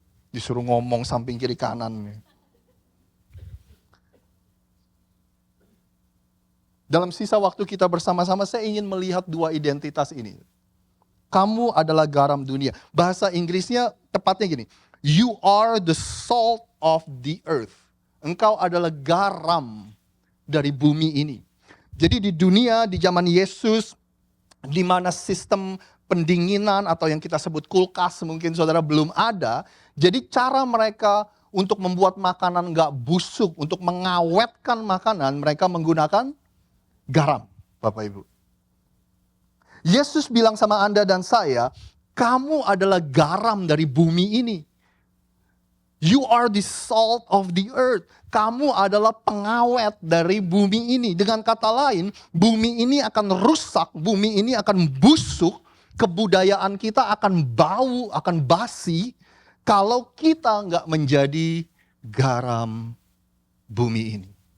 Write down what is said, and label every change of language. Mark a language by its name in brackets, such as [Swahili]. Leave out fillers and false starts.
[Indonesian] Disuruh ngomong samping kiri kanan. Dalam sisa waktu kita bersama-sama, saya ingin melihat dua identitas ini. Kamu adalah garam dunia. Bahasa Inggrisnya tepatnya gini. [English] You are the salt of the earth. [Indonesian] Engkau adalah garam dari bumi ini. Jadi di dunia, di zaman Yesus, di mana sistem pendinginan atau yang kita sebut kulkas mungkin saudara belum ada. Jadi cara mereka untuk membuat makanan gak busuk, untuk mengawetkan makanan, mereka menggunakan garam, Bapak Ibu. Yesus bilang sama Anda dan saya, kamu adalah garam dari bumi ini. [English] You are the salt of the earth. [Indonesian] Kamu adalah pengawet dari bumi ini. Dengan kata lain, bumi ini akan rusak, bumi ini akan busuk, kebudayaan kita akan bau, akan basi, kalau kita nggak menjadi garam bumi ini.